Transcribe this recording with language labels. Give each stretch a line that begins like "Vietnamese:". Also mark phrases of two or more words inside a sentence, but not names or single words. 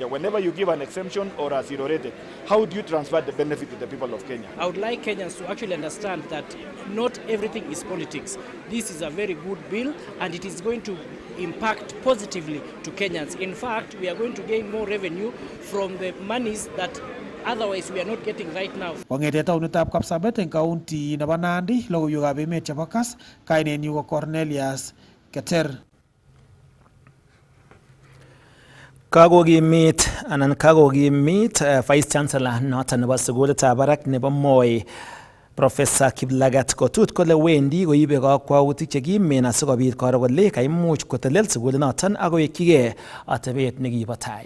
English: Whenever you give an exemption or a zero rated, how do you transfer the benefit to the people of Kenya? I would like Kenyans to actually understand that not everything is politics. This is a very good bill and it is going to impact positively to Kenyans. In fact, we are going to gain more revenue from the monies that otherwise we are not getting right now.
Kalenjin: Kong'ete taunitab Kapsabet en county nebo Nandi, logoiwekab emet chebo Kass, kainenyu ko Cornelius Keter. Kakokimit
English: Vice Chancellor
Kalenjin: noton nebo sukulitab barak nebo Moi Professor Kiplagat Kotut kole wendi koibe kakwautik chekimen asikobit koro kole kaimuch kotelel sukulit noton akowekchigei atebet nekibo tai.